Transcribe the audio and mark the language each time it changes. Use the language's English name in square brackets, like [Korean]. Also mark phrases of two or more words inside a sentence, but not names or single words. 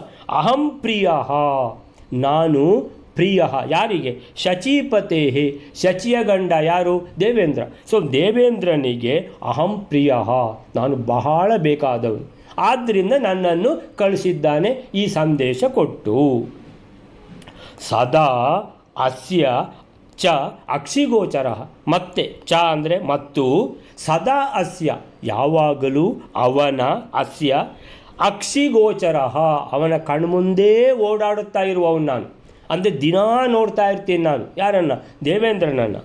[Sanskrit] ಅಹಂ ಪ್ರಿಯ, [Kannada] ನಾನು ಪ್ರಿಯ. ಯಾರಿಗೆ? ಶಚೀಪತೆ, ಶಚಿಯ ಗಂಡ ಯಾರು? ದೇವೇಂದ್ರ. ಸೊ ದೇವೇಂದ್ರನಿಗೆ [Sanskrit] ಅಹಂ ಪ್ರಿಯ, [Kannada] ನಾನು ಬಹಳ ಬೇಕಾದವನು, ಆದ್ದರಿಂದ ನನ್ನನ್ನು ಕಳಿಸಿದ್ದಾನೆ ಈ ಸಂದೇಶ ಕೊಟ್ಟು. [Sanskrit] ಸದಾ ಅಸ್ಯ ಚ ಅಕ್ಷಿಗೋಚರ, [Kannada] ಮತ್ತೆ ಚ ಅಂದರೆ ಮತ್ತು, [Sanskrit] ಸದಾ ಅಸ್ಯ [Kannada] ಯಾವಾಗಲೂ ಅವನ, [Sanskrit] ಅಸ್ಯ ಅಕ್ಷಿಗೋಚರ [Kannada] ಅವನ ಕಣ್ಮುಂದೇ ಓಡಾಡುತ್ತಾ ಇರುವವನು ನಾನು. ಅಂದರೆ ದಿನಾ ನೋಡ್ತಾ ಇರ್ತೀನಿ ನಾನು. ಯಾರನ್ನು? ದೇವೇಂದ್ರನನ್ನು.